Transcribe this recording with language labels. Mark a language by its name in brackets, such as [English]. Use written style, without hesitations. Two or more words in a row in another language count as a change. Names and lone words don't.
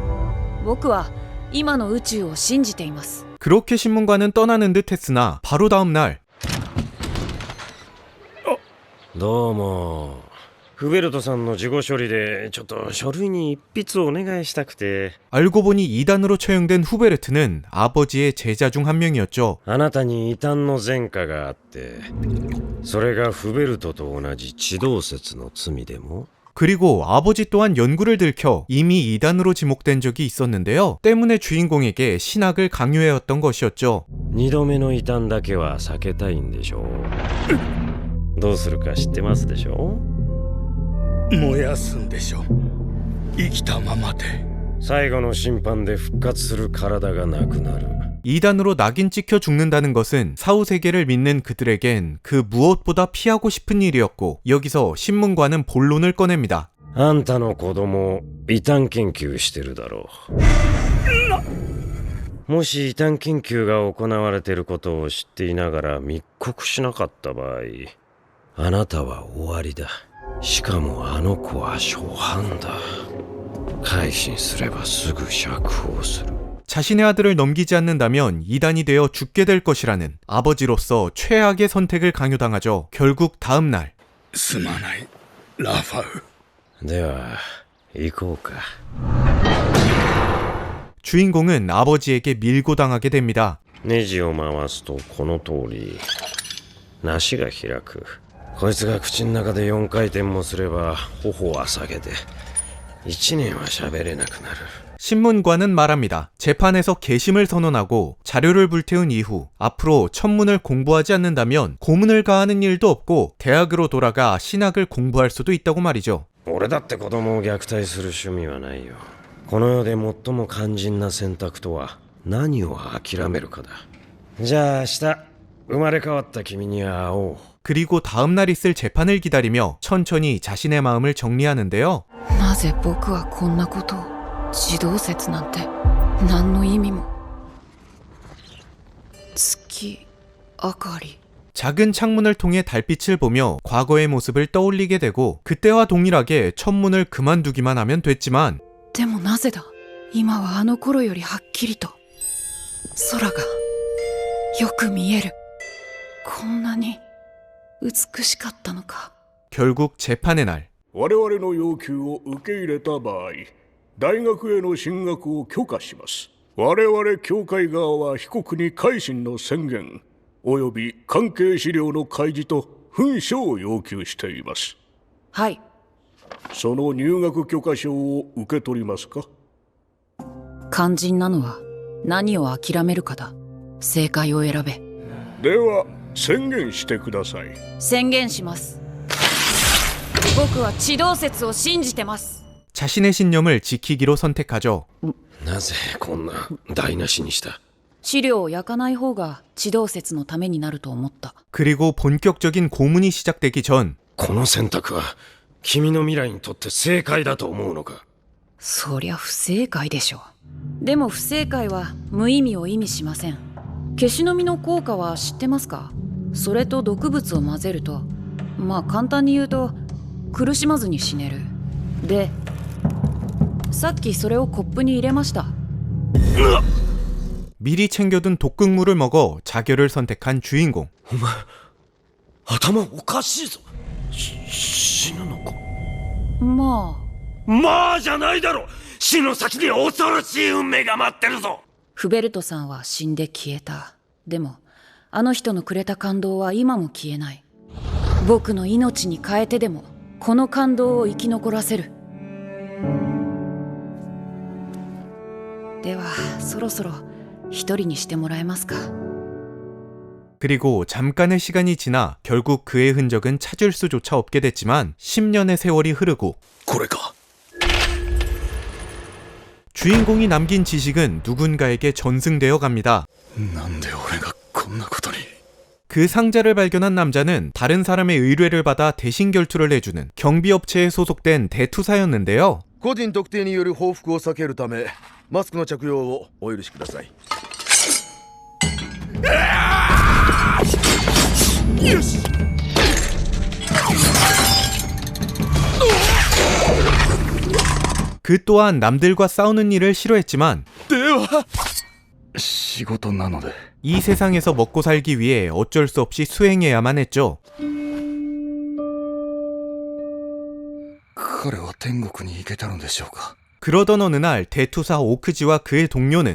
[Japanese] 僕は今の宇宙を信じています。 [Korean] 그렇게 신문관은 떠나는 듯 했으나 바로 다음 날 [Japanese] どうも。フベルトさんの事後処理でちょっと書類に一筆お願いしたくて。 [Korean] 알고 보니 이단으로 처형된 후베르트는 아버지의 제자 중 한 명이었죠. [Japanese] あなたに異端の前科があって、それがフベルトと同じ地動説の罪でも。 [Korean] 그리고 아버지 또한 연구를 들켜 이미 이단으로 지목된 적이 있었는데요. 때문에 주인공에게 신학을 강요해왔던 것이었죠. [Japanese] 二度目の異端だけは避けたいんでしょう。どうするか知ってますでしょ。燃やすんでしょ。生きたままで。最後の審判で復活する体がなくなる。 [Korean] 이단으로 낙인 찍혀 죽는다는 것은 사후세계를 믿는 그들에겐 그 무엇보다 피하고 싶은 일이었고, 여기서 신문과는 본론을 꺼냅니다. [Japanese] あんたの子供異端研究してるだろう。もし異端研究が行われていることを知っていながら密告しなかった場合、あなたは終わりだ。しかもあの子は初犯だ。改心すればすぐ釈放する。 [Korean] 자신의 아들을 넘기지 않는다면 이단이 되어 죽게 될 것이라는 아버지로서 최악의 선택을 강요당하죠. 결국 다음 날. [Japanese] すまない、ラファウ。では行こうか。 [Korean] 주인공은 아버지에게 밀고 당하게 됩니다. [Japanese] ネジを回すとこの通り梨が開く。こいつが口の中で4回転もすれば頬は下げて1年は喋れなくなる。 [Korean] 신문관은 말합니다. 재판에서 개심을 선언하고 자료를 불태운 이후 앞으로 천문을 공부하지 않는다면 고문을 가하는 일도 없고 대학으로 돌아가 신학을 공부할 수도 있다고 말이죠. [Japanese] 俺だって子供を虐待する趣味はないよ。この世で最も肝心な選択とは何を諦めるかだ。じゃあ明日生まれ変わった君に会おう。 [Korean] 그리고 다음날 있을 재판을 기다리며 천천히 자신의 마음을 정리하는데요. [Japanese] なぜ僕はこんなことを。地動説なんて何の意味も。月明かり。 [Korean] 작은 창문을 통해 달빛을 보며 과거의 모습을 떠올리게 되고, 그때와 동일하게 천문을 그만두기만 하면 됐지만, [Japanese] でもなぜだ。今はあの頃よりはっきりと空がよく見える。こんなに美しかったのか。 [Korean] 결국 재판의 날. [Japanese] 我々の要求を受け入れた場合、大学への進学を許可します。我々教会側は被告に改心の宣言および関係資料の開示と文書を要求しています。はい。その入学許可証を受け取りますか。肝心なのは何を諦めるかだ。正解を選べ。では宣言してください。宣言します。僕は地動説を信じてます。 [Korean] 자신의 신념을 지키기로 선택하죠. [Japanese] なぜこんな台無しにした。資料を焼かない方が地動説のためになると思った。 [Korean] 그리고 본격적인 고문이 시작되기 전, [Japanese] この選択は君の未来にとって正解だと思うのか。そりゃ不正解でしょ。でも不正解は無意味を意味しません。消しの実の効果は知ってますか。それと毒物を混ぜると、まあ簡単に言うと苦しまずに死ねる。でさっきそれをコップに入れました。 [Korean] 미리 챙겨둔 독극물을 먹어 자결을 선택한 주인공. [Japanese] お前頭おかしいぞ。死ぬのか。まあまあじゃないだろ。死の先に恐ろしい運命が待ってるぞ。フベルトさんは死んで消えた。でもあの人のくれた感動は今も消えない。僕の命に変えてでもこの感動を生き残らせる。ではそろそろ一人にしてもらえますか。 [Korean] 그리고 잠깐의 시간이 지나 결국 그의 흔적은 찾을 수조차 없게 됐지만 10년의 세월이 흐르고 [Japanese] これか。 [Korean] 주인공이 남긴 지식은 누군가에게 전승되어 갑니다. [Japanese] なんで俺がこんなことに。 [Korean] 그 상자를 발견한 남자는 다른 사람의 의뢰를 받아 대신 결투를 해주는 경비업체에 소속된 대투사였는데요. [Japanese] 個人特定による報復を避けるためマスクの着用をお許しください。よし。 [Korean] 그 또한 남들과 싸우는 일을 싫어했지만 [Japanese] では仕事なので。 [Korean] 이 세상에서 먹고 살기 위해 어쩔 수 없이 수행해야만 했죠. [Japanese] 彼は天国に行けたのでしょうか。 [Korean] 그러던 어느 날 대투사 오크지와 그의 동료는